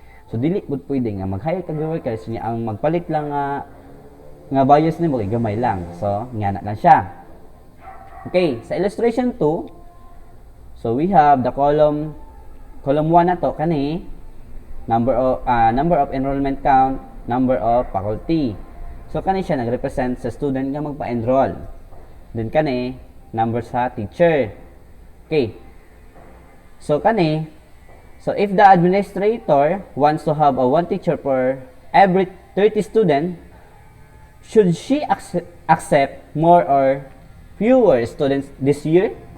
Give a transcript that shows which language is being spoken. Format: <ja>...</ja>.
<ceb>So, dili pod pwede nga mag-hire kag workers, niya ang magpalit lang nga buyers nimo kay gamay lang. So, nga na lang siya.</ceb> <en>Okay, sa illustration 2, so we have the column 1</en> <ceb>na to kani</ceb> <en>number of enrollment count, number of faculty.</en> <ceb>So kani siya nagrepresent sa student nga magpa-enroll. Then kani number sa teacher. Okay.</ceb> <en>So if the administrator wants to have one teacher for every 30 student, should she accept more or fewer students this year?</en>